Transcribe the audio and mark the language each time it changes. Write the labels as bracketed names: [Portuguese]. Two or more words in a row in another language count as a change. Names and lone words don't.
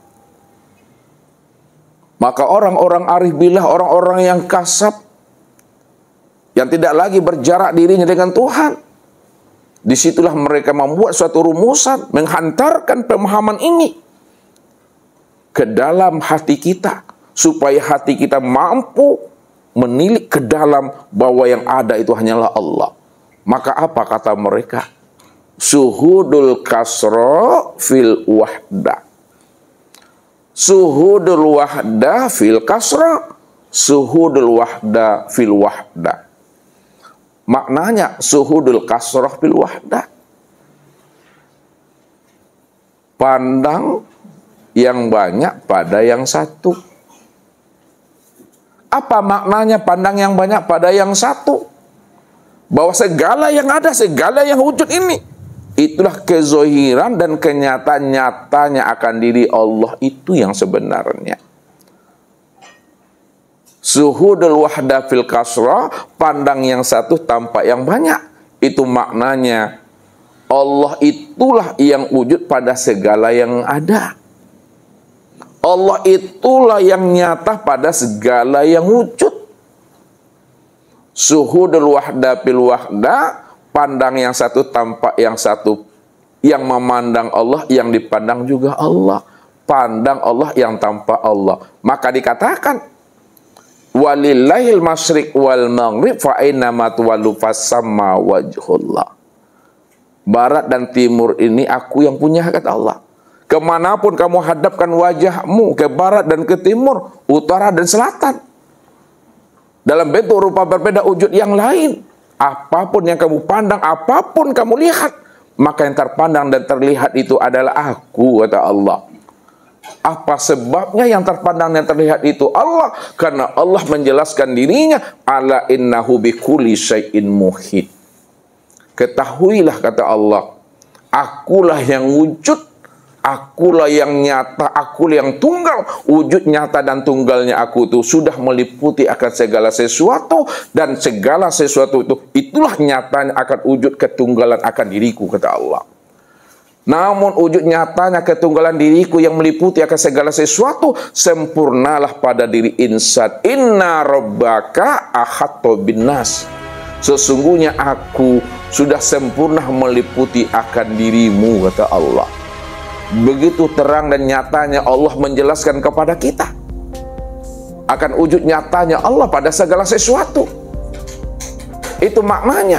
[Indonesian] Maka orang-orang [Arabic] عارف بالله, [Indonesian] orang-orang yang kasab, yang tidak lagi berjarak dirinya dengan Tuhan, disitulah mereka membuat suatu rumusan, menghantarkan pemahaman ini ke dalam hati kita, supaya hati kita mampu menilik ke dalam bahwa yang ada itu hanyalah Allah. Maka apa kata mereka? [Arabic] شهود الكثرة في الوحدة. شهود الوحدة في الكثرة، شهود الوحدة في الوحدة. [Indonesian] Maknanya [Arabic] شهود الكثرة في الوحدة. [Indonesian] Pandang yang banyak pada yang satu. Apa maknanya pandang yang banyak pada yang satu? Bahwa segala yang ada, segala yang wujud ini, itulah kezohiran dan kenyataan nyatanya akan diri Allah itu yang sebenarnya. [Arabic] شهود الوحدة في الكثرة, [Indonesian] pandang yang satu tampak yang banyak. Itu maknanya Allah itulah yang wujud pada segala yang ada. Allah itulah yang nyata pada segala yang wujud. [Arabic] شهود الوحدة في الوحدة, [Indonesian] pandang yang satu tampak yang satu, yang memandang Allah, yang dipandang juga Allah. pandang Allah yang tanpa Allah. Maka dikatakan [Arabic] ولله المشرق والمغرب فأينما تولوا فثم وجه الله. [Indonesian] Barat dan timur ini aku yang punya, kata Allah. Kemanapun kamu hadapkan wajahmu, ke barat dan ke timur, utara dan selatan, dalam bentuk rupa berbeda, wujud yang lain, apapun yang kamu pandang, apapun kamu lihat, maka yang terpandang dan terlihat itu adalah aku, kata Allah. Apa sebabnya yang terpandang dan terlihat itu Allah? Karena Allah menjelaskan dirinya, [Arabic] ألا إنه بكل شيء محيط. [Indonesian] Ketahuilah, kata Allah, akulah yang wujud, akulah yang nyata, akulah yang tunggal. Wujud nyata dan tunggalnya aku itu sudah meliputi akan segala sesuatu, dan segala sesuatu itu, itulah nyatanya akan wujud ketunggalan akan diriku, kata Allah. Namun wujud nyatanya ketunggalan diriku yang meliputi akan segala sesuatu, sempurnalah pada diri insan. [Arabic] إن ربك أحاط بالناس. [Indonesian] Sesungguhnya aku sudah sempurna meliputi akan dirimu, kata Allah. Begitu terang dan nyatanya Allah menjelaskan kepada kita akan wujud nyatanya Allah pada segala sesuatu. Itu maknanya.